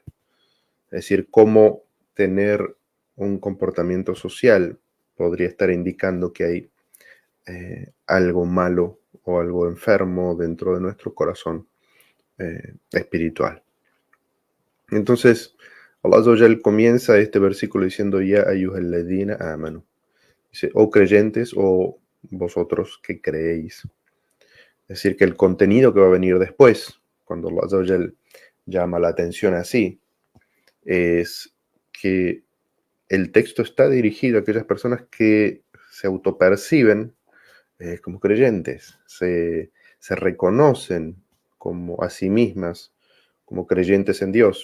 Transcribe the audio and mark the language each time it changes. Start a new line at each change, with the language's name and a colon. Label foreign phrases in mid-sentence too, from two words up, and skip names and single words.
Spanish: Es decir, cómo tener un comportamiento social podría estar indicando que hay algo malo o algo enfermo dentro de nuestro corazón espiritual. Entonces,
Arabic: الله عز وجل
Spanish: comienza este versículo diciendo:
Arabic: يا أيها الذين آمنوا.
Spanish: Dice: oh creyentes, o vosotros que creéis. Es decir, que el contenido que va a venir después, cuando
Arabic: الله عز وجل
Spanish: llama la atención así, es que el texto está dirigido a aquellas personas que se autoperciben como creyentes, se reconocen como a sí mismas, como creyentes en Dios.